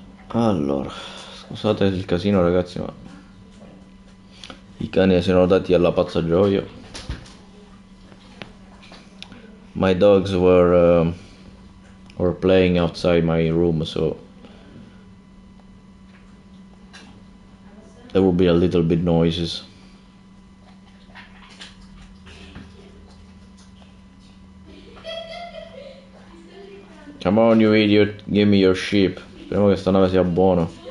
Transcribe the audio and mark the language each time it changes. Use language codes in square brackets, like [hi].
[it] Allora, scusate il casino ragazzi, ma i cani si sono dati alla pazza gioia. [en] My dogs were playing outside my room, so there will be a little bit noises. Come on you idiot, give me your sheep. [it] Speriamo che sta nave sia buona.